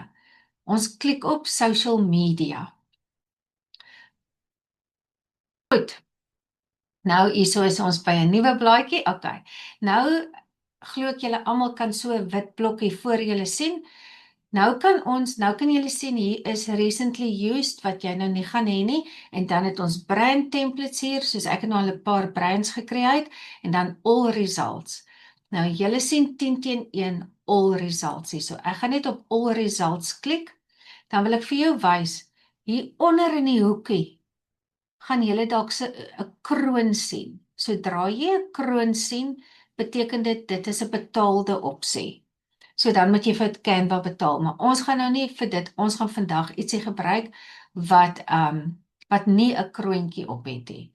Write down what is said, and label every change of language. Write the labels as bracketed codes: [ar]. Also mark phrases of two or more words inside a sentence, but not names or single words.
[af] Ons klik op [en] social media. [af] Goed. Nou hierso is ons by 'n nuwe blaadjie. Okay. Nou glo ek julle almal kan so 'n wit blokkie voor julle sien. Nou kan julle sien hier is [en] recently used [af] wat jy nou nie gaan hê nie en dan het ons [en] brand templates [af] hier, soos ek het nou al 'n paar brands gecreate en dan [en] all results. [af] Nou julle sien 10 teen 1 [en] all results [af] hier. So ek gaan net op [en] all results [af] klik. Dan wil ek vir jou wys hier onder in die hoekie gaan julle dalk 'n kroon sien. Sodra jy 'n kroon sien, beteken dit is 'n betaalde opsie. So dan moet jy vir Canva betaal, maar ons gaan nou nie vir dit, ons gaan vandag ietsie gebruik wat nie 'n kroontjie op het nie.